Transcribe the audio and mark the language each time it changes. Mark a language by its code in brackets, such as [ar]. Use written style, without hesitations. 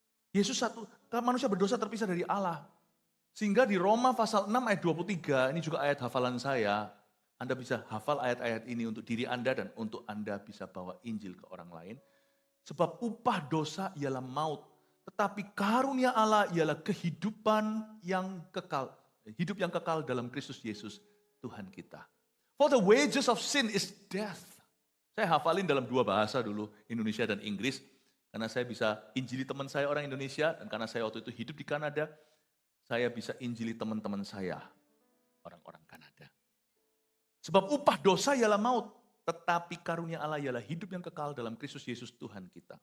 [id] Yesus manusia berdosa terpisah dari Allah. Sehingga di Roma pasal 6 ayat 23, ini juga ayat hafalan saya. Anda bisa hafal ayat-ayat ini untuk diri Anda dan untuk Anda bisa bawa Injil ke orang lain. Sebab upah dosa ialah maut. Tetapi karunia Allah ialah kehidupan yang kekal. Hidup yang kekal dalam Kristus Yesus Tuhan kita. [en] For the wages of sin is death. [id] Saya hafalin dalam 2 bahasa dulu, Indonesia dan Inggris. Karena saya bisa injili teman saya orang Indonesia, dan karena saya waktu itu hidup di Kanada, saya bisa injili teman-teman saya, orang-orang Kanada. Sebab upah dosa ialah maut, tetapi karunia Allah ialah hidup yang kekal dalam Kristus Yesus Tuhan kita.